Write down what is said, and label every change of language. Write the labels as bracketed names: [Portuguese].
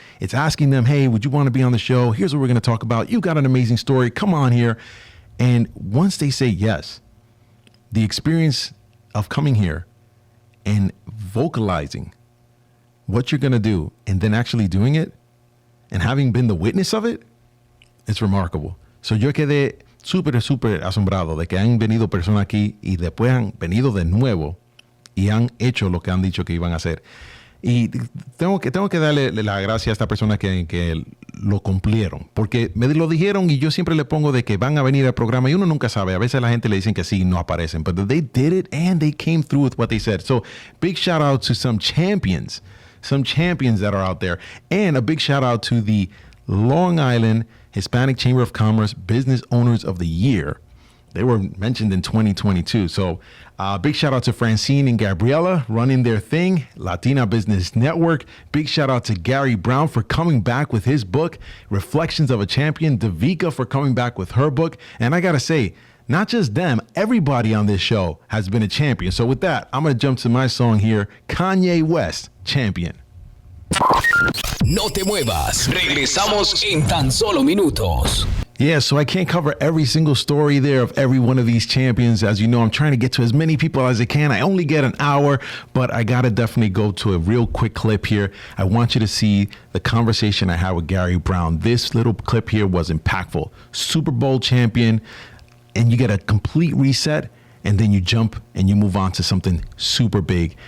[English] It's asking them, hey, would you want to be on the show? Here's what we're going to talk about. You got an amazing story. Come on here. And once they say yes, the experience of coming here and vocalizing what you're going to do and then actually doing it, and having been the witness of it, it's remarkable. [Spanish] So yo quedé súper asombrado de que han venido personas aquí y después han venido de nuevo y han hecho lo que han dicho que iban a hacer. Y tengo que darle la gracia a esta persona que lo cumplieron, porque me lo dijeron y yo siempre le pongo de que van a venir al programa y uno nunca sabe. A veces la gente le dicen que sí, no aparecen, [English] but they did it and they came through with what they said. So big shout out to some champions that are out there. And a big shout out to the Long Island Hispanic Chamber of Commerce Business Owners of the Year. They were mentioned in 2022. So big shout out to Francine and Gabriela running their thing, Latina Business Network. Big shout out to Gary Brown for coming back with his book, Reflections of a Champion. Davika for coming back with her book. And I got to say, not just them, everybody on this show has been a champion. So with that, I'm going to jump to my song here, Kanye West, Champion. [Spanish] No te muevas. Regresamos en tan solo minutos. [English] Yeah, so I can't cover every single story there of every one of these champions. As you know, I'm trying to get to as many people as I can. I only get an hour, but I got to definitely go to a real quick clip here. I want you to see the conversation I had with Gary Brown. This little clip here was impactful. Super Bowl champion, and you get a complete reset, and then you jump and you move on to something super big.